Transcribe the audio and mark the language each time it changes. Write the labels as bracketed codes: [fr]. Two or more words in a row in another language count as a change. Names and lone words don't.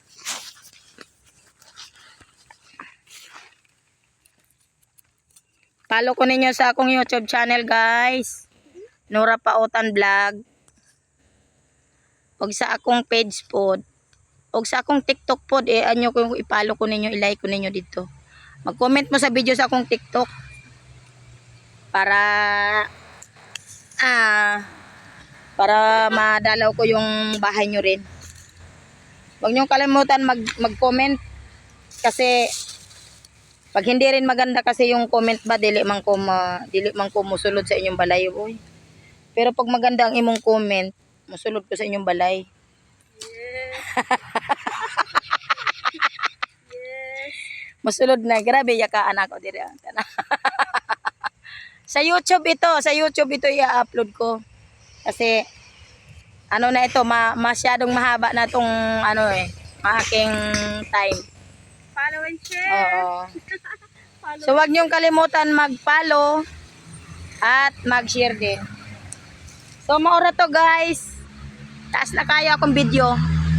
[ceb] Follow ko ninyo sa akong YouTube channel guys. Nora Pautan Vlog. Og sa akong page pod. Og sa akong TikTok pod anyo ko i-follow ko ninyo, i-like ko ninyo dito. Mag-comment mo sa video sa akong TikTok. [tl] Para madalaw ko yung bahay nyo rin. Huwag nyo kalimutan mag-comment. kasi pag hindi rin maganda kasi yung comment ba, [ceb] dili man ko musulod sa inyong balay, boy. [tl] Pero pag maganda [ceb] ang imong comment, musulod ko sa inyong balay. [en] Yes. Yes. [ceb] Musulod na, grabe yakaan ako dire. [tl] Sa YouTube ito i-upload ko. Kasi ano na ito, masyadong mahaba na tong aking time. [en] Follow and share. [tl] Oo. [en] Follow. [tl] So wag niyong kalimutan mag-follow at mag-share din. [ceb] So maura to guys. Taas na kayo akong video.